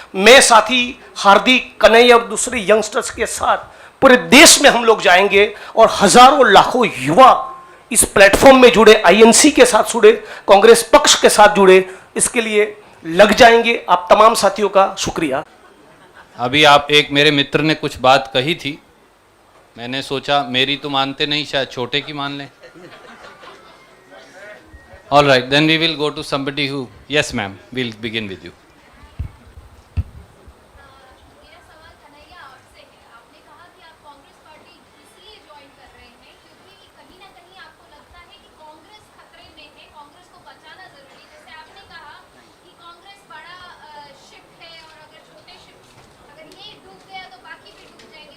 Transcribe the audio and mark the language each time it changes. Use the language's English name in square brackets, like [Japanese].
[Hindi] मैं साथी हार्दिक, कन्हैया और दूसरे यंगस्टर्स के साथ पूरे देश में हम लोग जाएंगे और हजारों लाखों युवा इस प्लेटफॉर्म में जुड़े, आईएनसी के साथ जुड़े, कांग्रेस पक्ष के साथ जुड़े, इसके लिए लग जाएंगे। आप तमाम साथियों का शुक्रिया। अभी आप एक मेरे मित्र ने कुछ बात कही थी, मैंने सोचा मेरी तो मानते नहीं, शायद छोटे की मान लें। [English] All right, then we will go to somebody who, yes ma'am, we'll begin with you. [Hindi] मेरा सवाल कन्हैया आपसे है। आपने कहा कि आप कांग्रेस पार्टी इसलिए ज्वाइन कर रहे हैं क्योंकि कहीं ना कहीं आपको लगता है कि कांग्रेस खतरे में है, कांग्रेस को बचाना जरूरी है। जैसे आपने कहा कि कांग्रेस बड़ा शिप है और अगर छोटे शिप, अगर ये डूब गया तो बाकी भी डूब जाएंगे।